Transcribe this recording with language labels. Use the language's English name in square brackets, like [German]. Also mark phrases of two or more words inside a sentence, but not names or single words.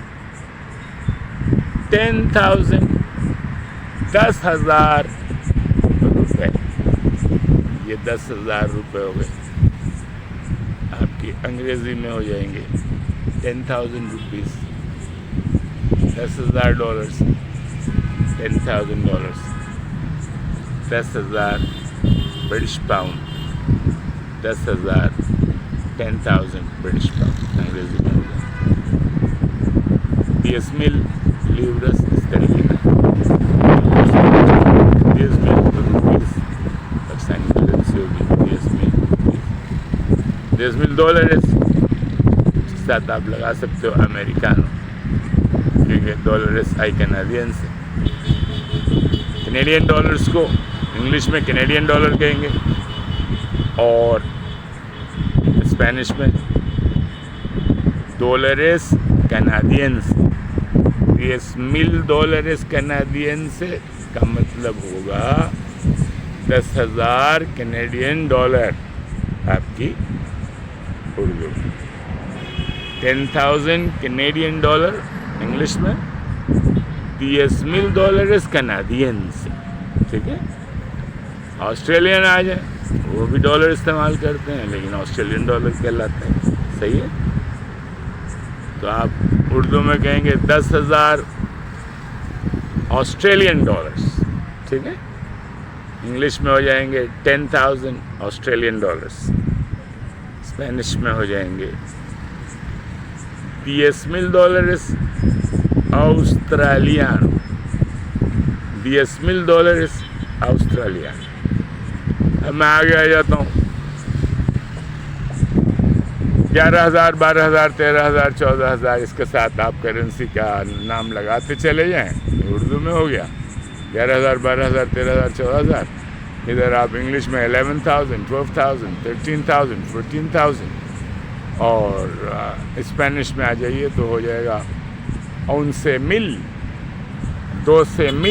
[Urdu] 10,000، 10,000 روپے، یہ 10,000 روپے ہو گئے آپ کی انگریزی میں ہو جائیں گے 10,000 روپیز، $10,000، $10,000، 10,000 برٹش پاؤنڈ، 10,000، 10,000 برٹش پاؤنڈ انگریزی میں ہو جائے گا. [Spanish] 10 mil libras esterlinas, 10 mil rupees [Urdu] پاکستانی کرنسی ہوگی, [Spanish] 10 mil dólares [Urdu] کے ساتھ آپ لگا سکتے ہو امیریکانو، کیونکہ [Spanish] dólares y canadienses [Urdu] ہے. کینیڈین ڈالرز کو انگلش میں کینیڈین ڈالر کہیں گے اور اسپینش میں [Spanish] dólares canadienses. 10 mil dólares canadiense [Urdu] کا مطلب ہوگا 10,000 کینیڈین ڈالر آپ کی اردو میں، 10,000 کینیڈین ڈالر انگلش میں, [Spanish] 10 mil dólares canadiense। [Urdu] ٹھیک ہے. آسٹریلین آ جائے وہ بھی ڈالر استعمال کرتے ہیں، لیکن آسٹریلین ڈالر کہلاتا ہے. صحیح ہے. تو آپ اردو میں کہیں گے 10,000 آسٹریلین ڈالرز. ٹھیک ہے. انگلش میں ہو جائیں گے 10,000 آسٹریلین ڈالرز. اسپینش میں ہو جائیں گے [Spanish] 10 mil dólares australiano, 10 mil dólares australiano। [Urdu] اب میں آگے آ جاتا ہوں. 11,000، 12,000، 13,000، 14,000 اس کے ساتھ آپ کرنسی کا نام لگاتے چلے جائیں. اردو میں ہو گیا 11,000، 12,000، 13,000، 14,000. ادھر آپ انگلش میں 11,000، 12,000، 13,000، 14,000 اور اسپینش میں آ جائیے تو ہو جائے گا [Spanish] 11 mil, 12 mil।